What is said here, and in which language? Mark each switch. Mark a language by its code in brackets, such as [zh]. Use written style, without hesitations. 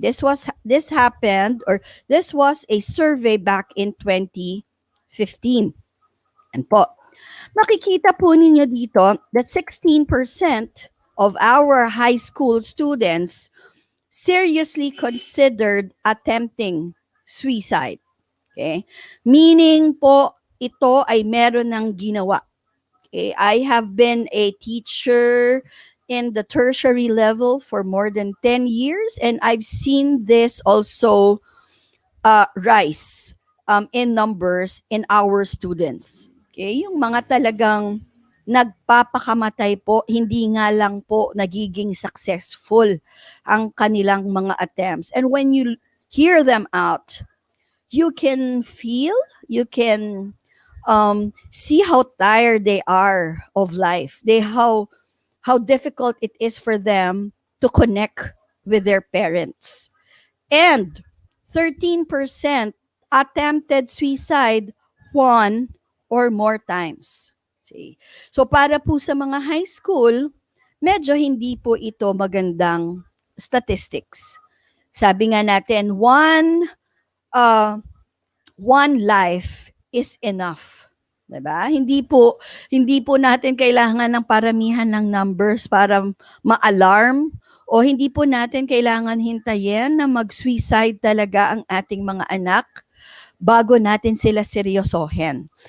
[en] This happened, or this was a survey back in 2015. And po, [tl] makikita po ninyo dito [en] that 16% of our high school students seriously considered attempting suicide. Okay? [tl] Meaning po, ito ay meron ng ginawa. [en] Okay? I have been a teacher in the tertiary level for more than 10 years, and I've seen this also rise in numbers in our students. Okay? [tl] Yung mga talagang nagpapakamatay po, hindi nga lang po nagiging successful ang kanilang mga attempts. [en] And when you hear them out, you can feel, you can see how tired they are of life. How difficult it is for them to connect with their parents. And 13% attempted suicide one or more times. See? [tl] So para po sa mga high school, medyo hindi po ito magandang statistics. Sabi nga natin, [en] one life is enough. [tl] 'Di ba? Hindi po natin kailangan ng paramihan ng numbers para ma-alarm, o hindi po natin kailangan hintayin na mag-suicide talaga ang ating mga anak bago natin sila seryosohin.